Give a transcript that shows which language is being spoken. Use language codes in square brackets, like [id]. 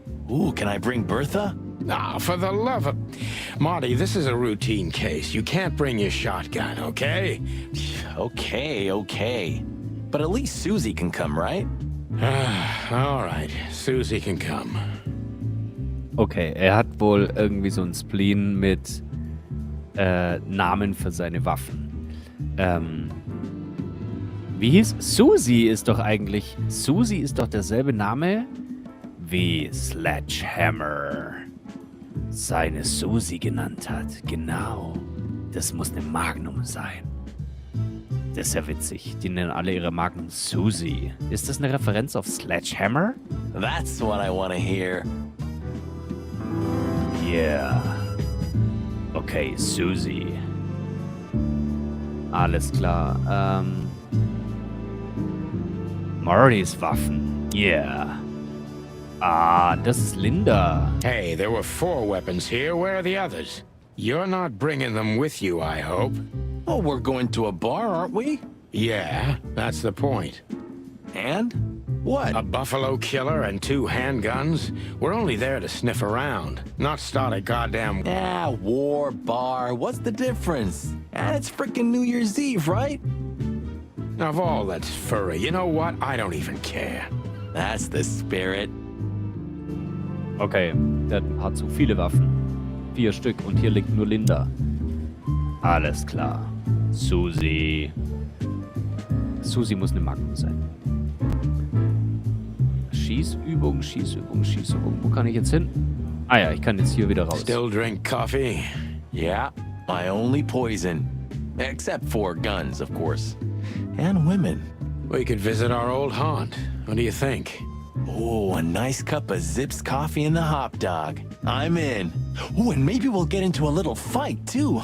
[en] Ooh, can I bring Bertha? Ah, for the love of... Marty, this is a routine case. You can't bring your shotgun, okay? Okay. But at least Susie can come, right? All right, Susie can come. [de] Okay, er hat wohl irgendwie so ein Spleen mit Namen für seine Waffen. Wie hieß? Susie ist doch eigentlich... Susie ist doch derselbe Name wie Sledgehammer seine Susie genannt hat. Genau. Das muss eine Magnum sein. Das ist ja witzig. Die nennen alle ihre Magnum Susie. Ist das eine Referenz auf Sledgehammer? [en] That's what I want to hear. Yeah. Okay, Susie. [de] Alles klar. Martys Waffen. Yeah. Ah, das ist Linda. [en] Hey, there were 4 weapons here. Where are the others? You're not bringing them with you, I hope. Oh, we're going to a bar, aren't we? Yeah, that's the point. And? What? A buffalo killer and 2 handguns? We're only there to sniff around, not start a goddamn... War, bar, what's the difference? And it's frickin' New Year's Eve, right? Of all that's furry, you know what? I don't even care. That's the spirit. [de] Okay, der hat ein paar zu viele Waffen. 4 Stück und hier liegt nur Linda. Alles klar. Susie. Susie muss eine Magnum sein. Schießübung. Wo kann ich jetzt hin? Ah ja, ich kann jetzt hier wieder raus. [en] Still drink coffee? Yeah, my only poison. Except for guns, of course. And women. We could visit our old haunt. What do you think? Oh, a nice cup of Zips coffee and the hot dog. I'm in. Oh, and maybe we'll get into a little fight, too.